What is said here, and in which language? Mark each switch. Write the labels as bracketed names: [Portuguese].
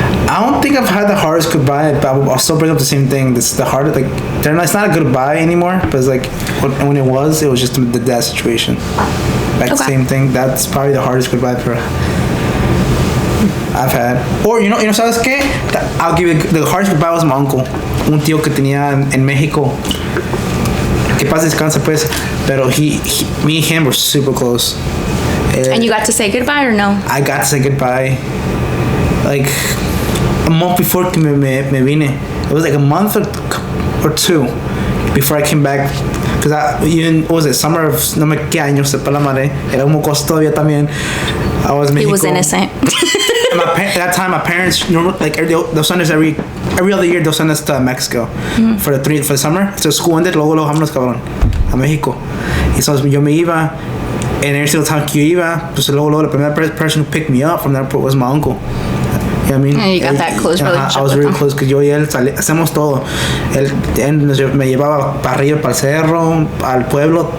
[English] I don't think I've had the hardest goodbye, but I'll still bring up the same thing. It's the hardest, like, it's not a goodbye anymore, but it's like, when it was just the death situation. Like, the same thing. That's probably the hardest goodbye I've had. Or, you know, [Spanish] ¿sabes qué? [English] I'll give you, the hardest goodbye was my uncle. [Spanish] Un tío que tenía en México. Que paz descansa, pues. [English] Pero me and him were super close. And you got to say goodbye or no? I got to say goodbye. Like, a month before [Spanish] me vine. [English] It was like a month or two before I came back. Because what was it, summer of, [Spanish] no me qué año, sepa la madre. Era un mocoso todavía también. [English] I was in Mexico. He was innocent. At that time, my parents, like they'll send us every other year. They'll send us to Mexico for the summer. So school ended, [Spanish] luego vámonos cabrón a México. [English] Y so [Spanish] yo me iba, [English] and every single time [Spanish] que yo iba, pues luego [English] the primera person who picked me up from the airport was my uncle. You know what I mean? And you got that close relationship. I was really close because [Spanish] yo y él hacemos todo. Él me llevaba para arriba, para el cerro, al pueblo.